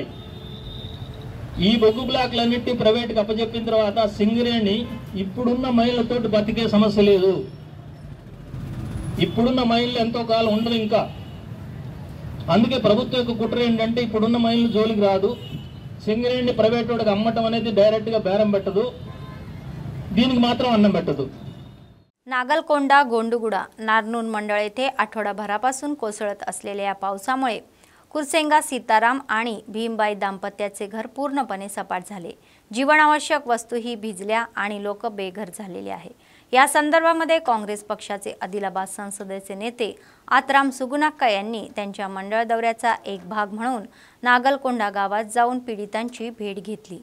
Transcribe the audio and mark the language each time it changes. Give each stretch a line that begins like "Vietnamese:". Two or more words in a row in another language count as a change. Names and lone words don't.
Telugu: ఈ బొగ్గు బ్లాకులన్నింటినీ ప్రైవేట్కి అప్పచెప్పిన తర్వాత సింగరేణి ఇప్పుడున్న మైళ్ళతో బతికే సమస్య లేదు. ఇప్పుడున్న మైళ్ళు ఎంతో కాలం ఉండదు ఇంకా. అందుకే ప్రభుత్వం యొక్క కుట్ర ఏంటంటే ఇప్పుడున్న మైళ్ళు జోలికి రాదు, సింగరేణి ప్రైవేట్ వాడికి అమ్మటం అనేది డైరెక్ట్గా బేరం పెట్టదు, దీనికి మాత్రం అన్నం పెట్టదు.
Marathi: नागलकोंडा गोंडुगुडा नारनूर मंडळ येथे आठवडाभरापासून कोसळत असलेल्या या पावसामुळे कुरसेंगा सीताराम आणि भीमबाई दाम्पत्याचे घर पूर्णपणे सपाट झाले. जीवनावश्यक वस्तूही भिजल्या आणि लोक बेघर झालेले आहे. या संदर्भामध्ये काँग्रेस पक्षाचे आदिलाबाद संसदेचे नेते आतराम सुगुनाक्का यांनी त्यांच्या मंडळ दौऱ्याचा एक भाग म्हणून नागलकोंडा गावात जाऊन पीडितांची भेट घेतली.